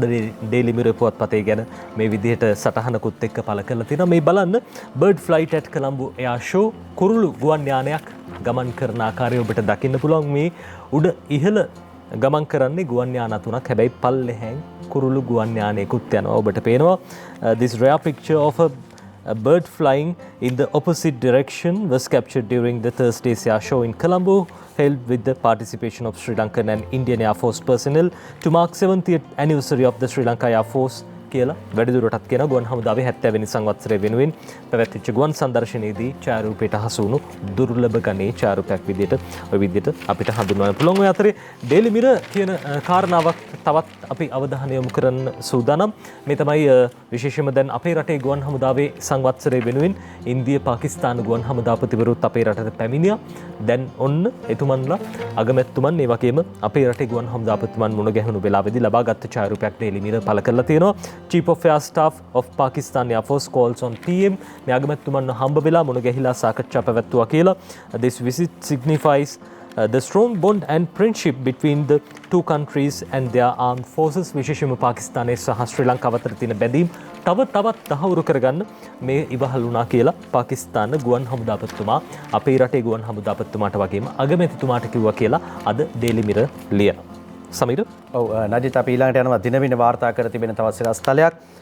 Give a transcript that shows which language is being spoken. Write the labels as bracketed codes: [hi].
[si] අද daily mirror පුවත්පතේ ගැන මේ විදිහට සටහනකුත් එක්ක පළ කරලා තියෙනවා. මේ බලන්න [en] bird flight at Colombo එයා show [si] කුරුළු ගුවන් යානයක් ගමන් කරන ආකාරය ඔබට දකින්න පුළුවන්. මේ උඩ ඉහළ ගමන් කරන්නේ ගුවන් යාන තුනක්. හැබැයි පල්ලෙහැන් කුරුළු ගුවන් යානයකුත් යනවා ඔබට පේනවා. [en] This rare picture of a bird flying in the opposite direction was captured during the Thursday's air show in Colombo, held with the participation of Sri Lankan and Indian Air Force personnel to mark 70th anniversary of the Sri Lanka Air Force [si] කියලා වැඩිදුරටත් කියන ගුවන් හමුදාවේ 70 වෙනි සංවත්සරය වෙනුවෙන් පැවැත්විච්ච ගුවන් සංදර්ශනයේදී ඡායාරූපයට හසු වුණු දුර්ලභ ගණයේ ඡායාරූපයක් විදිහට ඔය විදිහට අපිට හඳුන්වන්න පුළුවන්. ඔය අතරේ ඩේලි මිරර් කියන කාරණාවක් තවත් අපි අවධානය යොමු කරන්න සූදානම්. මේ තමයි විශේෂයෙන්ම දැන් අපේ රටේ ගුවන් හමුදාවේ සංවත්සරය වෙනුවෙන් ඉන්දිය පාකිස්තාන ගුවන් හමුදාපතිවරුත් අපේ රටට පැමිණියා. දැන් ඔන්න එතුමන්ලා අගමැතිතුමන් ඒ වගේම අපේ රටේ ගුවන් හමුදාපතිතුමන් මුණ ගැහුණු වෙලාවේදී ලබාගත් ඡායාරූපයක් ඩේලි මිරර් පළ කරලා තියෙනවා. [en] Chief of Air Staff of Pakistan Air Force calls on PM. [si] මේ අගමැතිතුමන් හම්බ වෙලා මුණ ගැහිලා සාකච්ඡා පැවැත්වුවා කියලා. [en] This visit signifies the strong bond and friendship between the two countries and their armed forces. [si] විශේෂයෙන්ම පාකිස්තානයේ සහ ශ්‍රී ලංකාව අතර තියෙන බැඳීම් තවත් තහවුරු කරගන්න මේ ඉවහල් වුණා කියලා පාකිස්තාන ගුවන් හමුදාපතිතුමා අපේ රටේ ගුවන් හමුදාපතිතුමාට වගේම අගමැතිතුමාට කිව්වා කියලා අද ඩේලි මිරර් ලියනවා. සමීර ඔව් නජිත් අපි ඊළඟට යනවා දිනවින වාර්තා කර තිබෙන තවත් සිරස්තලයක්.